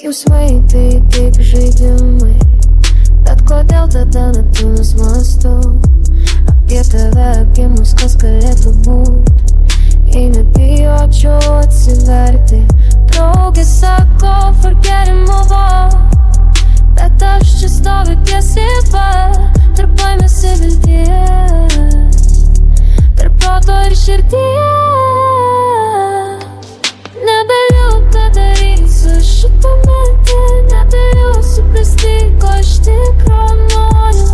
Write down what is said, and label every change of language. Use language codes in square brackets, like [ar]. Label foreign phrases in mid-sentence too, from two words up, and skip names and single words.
[lt] jausmai tai tik žaidimai, bet kodėl tada naktimis mąstau apie tave, apie mus, kas galėtų būt, jei nebijočiau atsiverti. Draugė sako, [en] forget and move on, [lt] bet aš čia stoviu tiesiai pat, tarp baimės ir vilties, tarp proto ir širdies. Nebeliu ką daryt su šitą mintį, negaliu suprasti, ko aš tikro noriu.